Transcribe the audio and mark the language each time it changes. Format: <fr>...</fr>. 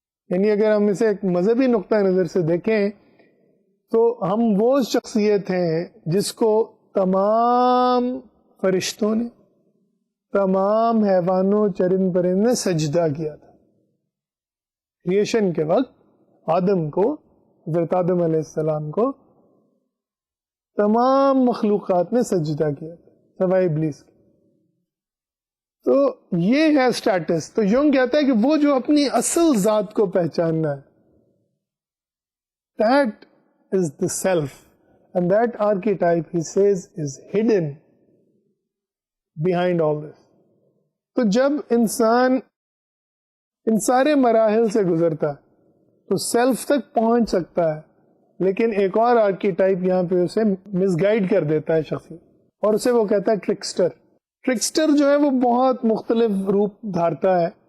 <ur>یعنی اگر ہم اسے ایک مذہبی نقطہ نظر سے دیکھیں تو ہم وہ شخصیت ہیں جس کو تمام فرشتوں نے, تمام حیوانوں چرند پرند نے سجدہ کیا تھا. کریشن کے وقت آدم کو, حضرت آدم علیہ السلام کو تمام مخلوقات نے سجدہ کیا تھا سوائے ابلیس کے. تو یہ ہے اسٹیٹس. تو یونگ کہتا ہے کہ وہ جو اپنی اصل ذات کو پہچاننا ہے,</ur> <en>that is the self, and that archetype he says is hidden behind all this.</en> <ur>تو جب انسان ان سارے مراحل سے گزرتا ہے تو سیلف تک پہنچ سکتا ہے, لیکن ایک اور آرکیٹائپ یہاں پہ اسے مس گائیڈ کر دیتا ہے شخصیت. اور اسے وہ کہتا ہے ٹرکسٹر. ٹرکسٹر جو ہے وہ بہت مختلف روپ دھارتا ہے.</ur>